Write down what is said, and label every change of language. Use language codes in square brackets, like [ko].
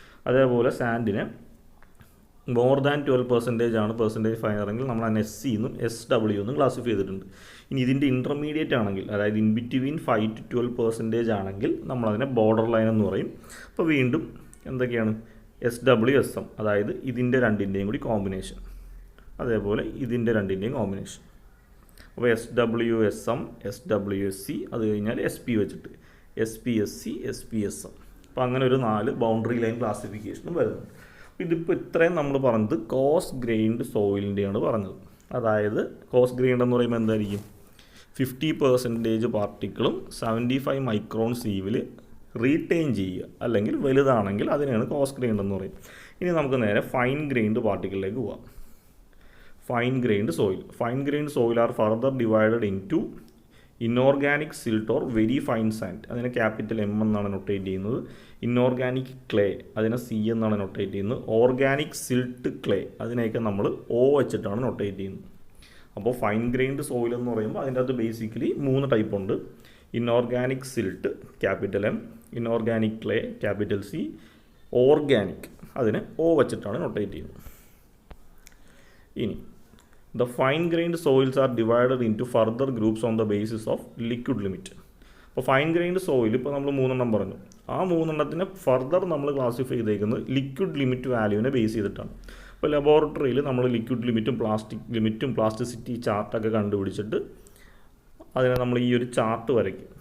[ml] അതേപോലെ സാൻഡിനെ more than 12% ആണ് percentage ഫൈനറെങ്കിൽ നമ്മൾ അതിനെ SC എന്നും SW എന്നും ക്ലാസിഫൈ ചെയ്തിട്ടുണ്ട്. ഇനി ഇതിൻ്റെ ഇൻ്റർമീഡിയറ്റ് ആണെങ്കിൽ, അതായത് ഇൻ ബിറ്റ്വീൻ 5 to 12% ആണെങ്കിൽ നമ്മളതിനെ ബോർഡർ ലൈൻ എന്ന് പറയും. അപ്പോൾ വീണ്ടും എന്തൊക്കെയാണ് SW SM, അതായത് ഇതിൻ്റെ രണ്ടിൻ്റെയും കൂടി കോമ്പിനേഷൻ, അതേപോലെ ഇതിൻ്റെ രണ്ടിൻ്റെയും കോമ്പിനേഷൻ. അപ്പോൾ SW SM SW SC, അത് കഴിഞ്ഞാൽ SP വെച്ചിട്ട് SP SC SP SM. അപ്പോൾ അങ്ങനെ ഒരു 4 ബൗണ്ടറി ലൈൻ ക്ലാസിഫിക്കേഷനും വരുന്നുണ്ട്. ഇതിപ്പോൾ ഇത്രയും നമ്മൾ പറഞ്ഞത് കോസ് ഗ്രെയിൻഡ് സോയിലിൻ്റെയാണ് പറഞ്ഞത്. അതായത് കോസ് ഗ്രെയിൻഡ് എന്ന് പറയുമ്പോൾ എന്തായിരിക്കും, 50% പാർട്ടിക്കിളും 75 മൈക്രോൺ സീവിൽ റീറ്റെയിൻ ചെയ്യുക, അല്ലെങ്കിൽ വലുതാണെങ്കിൽ അതിനെയാണ് കോസ് ഗ്രെയിൻഡ് എന്ന് പറയും. ഇനി നമുക്ക് നേരെ ഫൈൻ ഗ്രെയിൻഡ് പാർട്ടിക്കിളിലേക്ക് പോവാം. Fine grained soil. [en] fine grained soil are further divided into inorganic silt or very fine sand, [ml] അതിനെ ക്യാപിറ്റൽ M എന്നാണ് നൊട്ടേറ്റ് ചെയ്യുന്നത്. ഇൻഓർഗാനിക് ക്ലേ, അതിനെ C എന്നാണ് നൊട്ടേറ്റ് ചെയ്യുന്നത്. ഓർഗാനിക് സിൽട്ട് ക്ലേ, അതിനെയൊക്കെ നമ്മൾ O വെച്ചിട്ടാണ് നൊട്ടേറ്റ് ചെയ്യുന്നത്. അപ്പോൾ ഫൈൻ ഗ്രെയിൻഡ് സോയിൽ എന്ന് പറയുമ്പോൾ അതിൻ്റെ അകത്ത് ബേസിക്കലി 3 ടൈപ്പ് ഉണ്ട്. Inorganic silt capital M, inorganic clay capital C, organic അതിനെ O വെച്ചിട്ടാണ് നൊട്ടേറ്റ് ചെയ്യുന്നത്. ഇനി [en] the fine grained soils are divided into further groups on the basis of liquid limit. [ml] അപ്പോൾ ഫൈൻ ഗ്രൈൻഡ് സോയിൽ ഇപ്പോൾ നമ്മൾ 3 പറഞ്ഞു. ആ 3 ഫർദർ നമ്മൾ ക്ലാസിഫൈ ചെയ്തേക്കുന്നത് ലിക്വിഡ് ലിമിറ്റ് വാല്യൂവിനെ ബേസ് ചെയ്തിട്ടാണ്. അപ്പോൾ ലബോറട്ടറിയിൽ നമ്മൾ ലിക്വിഡ് ലിമിറ്റും പ്ലാസ്റ്റിക് ലിമിറ്റും പ്ലാസ്റ്റിസിറ്റി ചാർട്ടൊക്കെ കണ്ടുപിടിച്ചിട്ട് അതിനെ നമ്മൾ ഈ ഒരു ചാർട്ട് വരയ്ക്കും.